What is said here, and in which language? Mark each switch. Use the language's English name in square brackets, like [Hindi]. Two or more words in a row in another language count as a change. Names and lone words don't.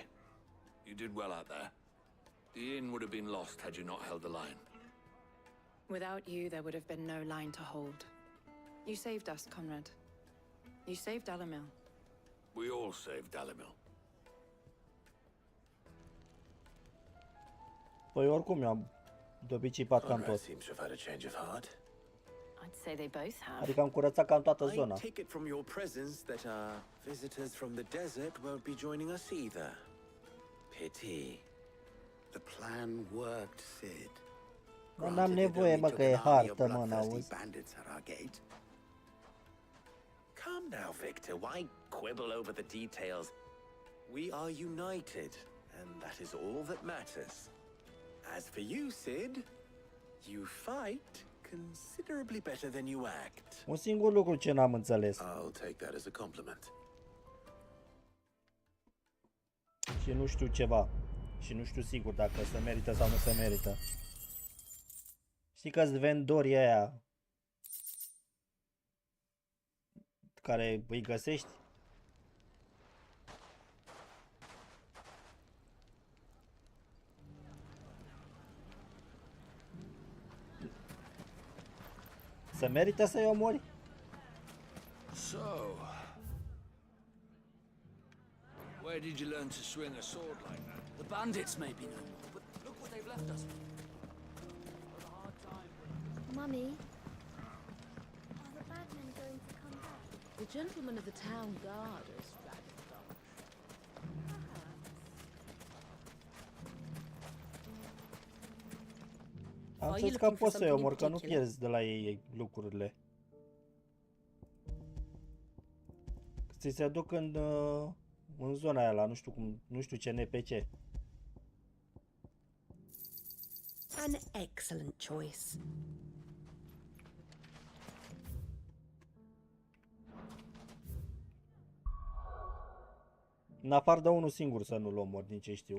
[English] You did well out there. The inn would have been lost had you not held the line. Without you, there would have been no line to hold. You saved us, Conrad. You saved Alamil. We all saved Dalimil. [Romanian] Păi oricum eu am de obicei pat cam [English] Conrad [Romanian] tot. [English] seems to have had a change of heart. I'd say they both have. [Romanian] Adică am curățat cam toată [English] I [Romanian] zona. [English] take it from your presence that our visitors from the desert won't be joining us either. Pity. The plan worked, Sid. [Romanian] Dar n-am nevoie, mă, că e hartă, mă, n-auzi? [English] bandits at our gate. Come now, Victor. Why quibble over the details? We are united, and that is all that matters. As for you, Sid, you fight considerably better than you act. [Romanian] Un singur lucru ce n-am înțeles. [English] I'll take that as a compliment. [Romanian] Și nu știu ceva. Și nu știu sigur dacă se merită sau nu se merită. Știi că-s vendorii aia care îi găsești? Se merită să-i omori? [English] So, where did you learn to swing a sword like that? The bandits may be no more, but look what they've left us. Mummy, are the bad men going to come back? The gentlemen of the town guard us, Radical. [Romanian] Am [English] Are [Romanian] înțeles [English] you [Romanian] că [English] looking for [Romanian] poți să-i [English] something in [Romanian] omor, că nu [English] particular? [Romanian] pierzi de la ei lucrurile. Ți se duc în zona aia la nu știu cum, nu știu ce NPC. [English] An excellent choice. [Romanian] În afară de unul singur să nu-l omor, din ce știu.